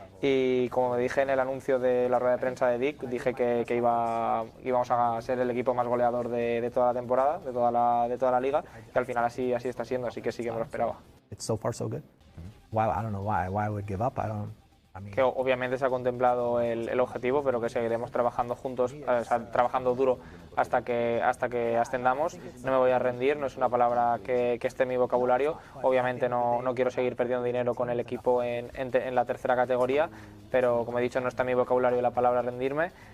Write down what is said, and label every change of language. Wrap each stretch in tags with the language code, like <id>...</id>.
<es>Y como dije en el anuncio de la rueda de prensa de Dick, dije que íbamos a ser el equipo más goleador de toda la temporada, de toda la liga, que al final así está siendo, así que sí que me lo esperaba.</es> <en>It's so far so good. Wow, I don't know why I would give up.</en> <es>Que obviamente se ha contemplado el objetivo, pero que seguiremos trabajando juntos, trabajando duro hasta que ascendamos. No me voy a rendir, no es una palabra que esté en mi vocabulario. Obviamente no quiero seguir perdiendo dinero con el equipo en la tercera categoría, pero como he dicho, no está en mi vocabulario la palabra rendirme.</es>